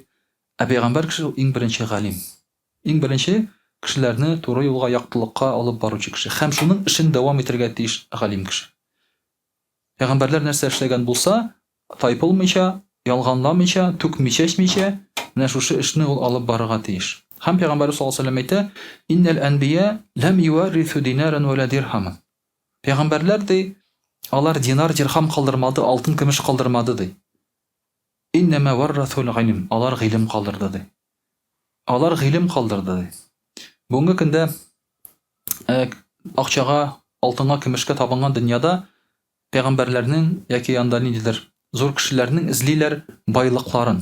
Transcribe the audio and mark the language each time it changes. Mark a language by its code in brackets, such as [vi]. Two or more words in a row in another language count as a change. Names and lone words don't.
[tt] Ә пәйгамбәр кеше ул иң беренче галим. Иң беренче кешеләрне туры юлга, яктылыкка алып баручы кеше. Һәм шуның эшен дәвам итәргә тиеш галим кеше. Пәйгамбәрләр нәрсә эшләгән булса, тайпылмыйча, ялганламыйча, түкмичә, эчмичә, менә шушы эшне ул алып барырга тиеш. Һәм пәйгамбәр [ar] صلى الله عليه وسلم [tt] әйтә: [ar] "إن الأنبياء لم يورثوا دينارا ولا درهما." [tt] Пәйгамбәрләр ди, алар динар, дирхам калдырмады, алтын, көмеш калдырмады ди. [ar] إنما ورثوا العلم. [tt] Алар гыйлем калдырды ди. Алар гыйлем калдырды ди. Бүгенге көндә акчага, алтынга, көмешкә табынган дөньяда пәйгамбәрләрнең яки анда ниндидер зур кешеләрнең эзлиләр байлыкларын.